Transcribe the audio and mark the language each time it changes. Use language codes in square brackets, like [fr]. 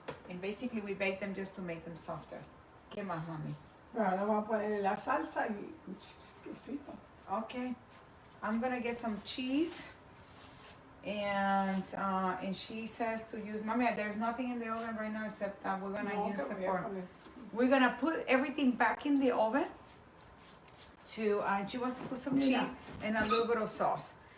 [en] And basically we bake them just to make them softer. [es] ¿Qué más, mami? Ahora vamos a ponerle la salsa y quesito. [en] Okay. I'm gonna get some cheese. And she says to use, mommy, there's nothing in the oven right now except that we're gonna use it for. We're gonna put everything back in the oven. She wants to put some cheese and a little bit of sauce.